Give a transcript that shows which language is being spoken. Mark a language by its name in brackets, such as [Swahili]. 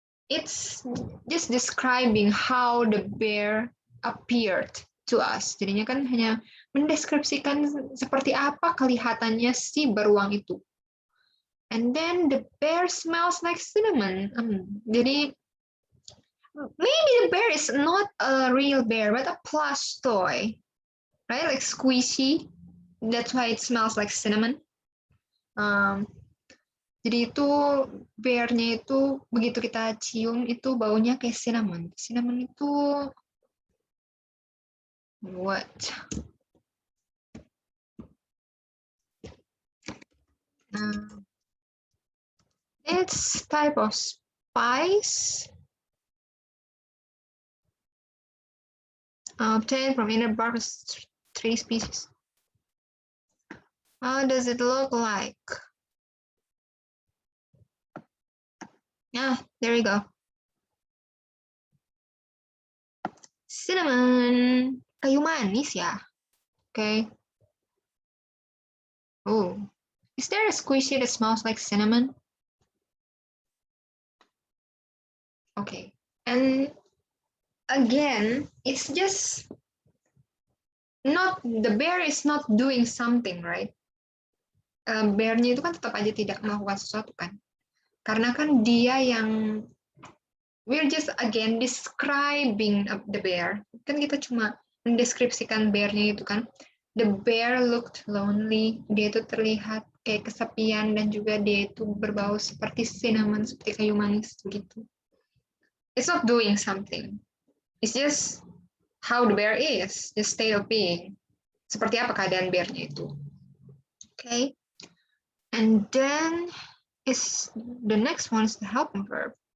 [English] It's just describing how the bear appeared to us. [Indonesian] Jadinya kan hanya mendeskripsikan seperti apa kelihatannya si beruang itu. [English] And then the bear smells like cinnamon. [Indonesian] Jadi [English] maybe the bear is not a real bear, but a plush toy, right? Like squishy. That's why it smells like cinnamon. [Indonesian] Jadi itu bearnya itu begitu kita cium itu baunya kayak cinnamon. Cinnamon itu what? [English] It's type of spice obtained from inner bark of 3 species. How does it look like? Yeah, there you go. [Indonesian] Cinnamon, kayu manis ya. Okay. [English] Oh, is there a squishy that smells like cinnamon? Okay, and again, it's just not, the bear is not doing something, right? [Indonesian] Bear-nya itu kan tetap aja tidak melakukan sesuatu kan? Karena kan dia yang, [English] we're just again describing the bear. [Indonesian] Kan kita cuma mendeskripsikan bear-nya itu kan. [English] The bear looked lonely. [Indonesian] Dia itu terlihat kayak kesepian dan juga dia itu berbau seperti cinnamon, seperti kayu manis begitu. [English] It's not doing something. It's just how the bear is, the state of being. [Indonesian] Seperti apa keadaan bear-nya itu. [English] Okay. And then is the next one is the helping verb.